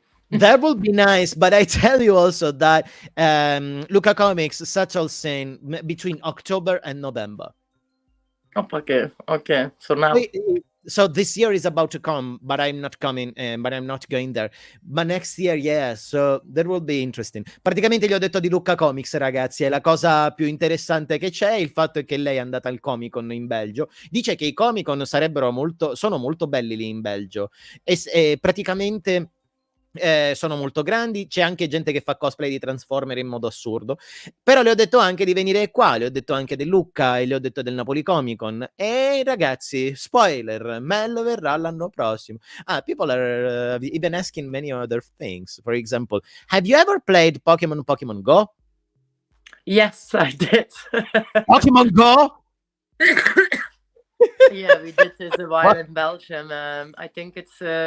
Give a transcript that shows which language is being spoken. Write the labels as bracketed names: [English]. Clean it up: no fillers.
[English] That would be nice, but I tell you also that Lucca Comics settles in between October and November. Oh, okay. So now, So this year is about to come, but I'm not coming, but I'm not going there. But next year, yeah, so that will be interesting. [Italian] Praticamente gli ho detto di Lucca Comics, ragazzi, e la cosa più interessante che c'è, il fatto è che lei è andata al Comic Con in Belgio. Dice che i Comic Con sono molto belli lì in Belgio, e praticamente sono molto grandi. C'è anche gente che fa cosplay di Transformer in modo assurdo, però le ho detto anche di venire qua, le ho detto anche del Lucca e le ho detto del Napoli Comic Con. E ragazzi, spoiler, Mel verrà l'anno prossimo. [English] People are even asking many other things. For example, have you ever played Pokemon Go? yes, I did. Pokemon Go? Yeah, we did this a while in Belgium. I think it's